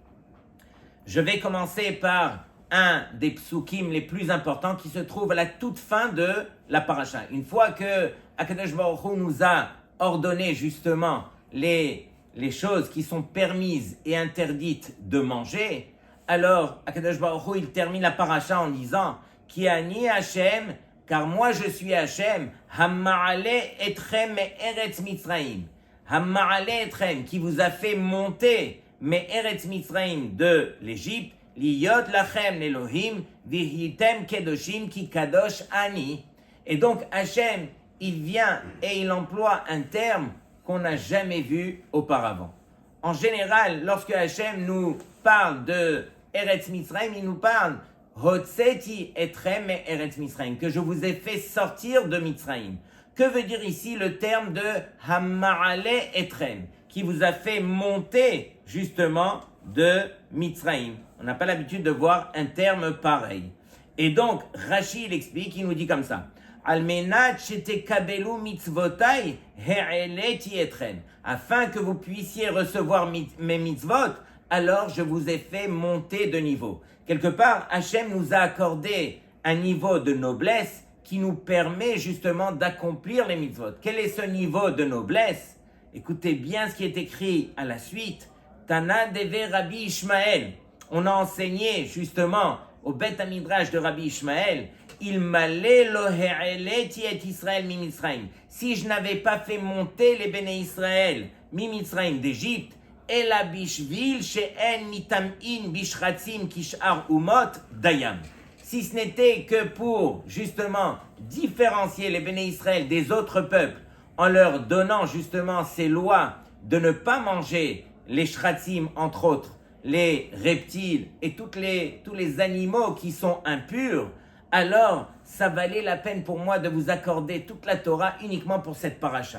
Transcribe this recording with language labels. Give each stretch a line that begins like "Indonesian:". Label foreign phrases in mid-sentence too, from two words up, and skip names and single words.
French: Je vais commencer par un des psukim les plus importants qui se trouve à la toute fin de la parasha. Une fois que Akadosh Baruch Hu nous a ordonné justement les choses qui sont permises et interdites de manger, alors Akadosh Baruch Hu, il termine la parasha en disant
Hebrew: כי אני השם,
French: car moi je suis Hashem,
Hebrew: המעלה אתכם מארץ מצרים. המעלה אתכם,
French: qui vous a fait monter
Hebrew: מארץ מצרים
French: de l'Égypte,
Hebrew: להיות לכם אלהים והייתם קדושים כי קדוש אני.
French: Et donc Hashem, il vient et il emploie un terme qu'on n'a jamais vu auparavant. En général, lorsque Hashem nous parle de Eretz Mitzrayim, il nous parle
Hebrew: הוצאתי אתכם ארץ מצרים,
French: que je vous ai fait sortir de Mitzrayim. Que veut dire ici le terme de
Hebrew: המעלה אתכם,
French: qui vous a fait monter justement de Mitzrayim? On n'a pas l'habitude de voir un terme pareil. Et donc, Rashi il explique, il nous dit comme ça.
Hebrew: למען שתקבלו מצותי העליתי אתכם.
French: Afin que vous puissiez recevoir mes mitzvot, alors je vous ai fait monter de niveau. Quelque part, Hachem nous a accordé un niveau de noblesse qui nous permet justement d'accomplir les mitzvot. Quel est ce niveau de noblesse? Écoutez bien ce qui est écrit à la suite.
Hebrew: תנא דבי רבי ישמעאל.
French: On a enseigné justement au Beth Midrash de Rabbi Ishmael,
Hebrew: אלמלא לא העליתי את ישראל ממצרים.
French: Si je n'avais pas fait monter les béné Israël
Hebrew: ממצרים
French: d'Égypte,
Hebrew: אלא בשביל שאין מטמאין בשרצים כשאר אומות דיים.
French: Si ce n'était que pour justement différencier les béné Israël des autres peuples, en leur donnant justement ces lois de ne pas manger les shratzim entre autres, les reptiles et tous les animaux qui sont impurs, alors ça valait la peine pour moi de vous accorder toute la Torah uniquement pour cette paracha.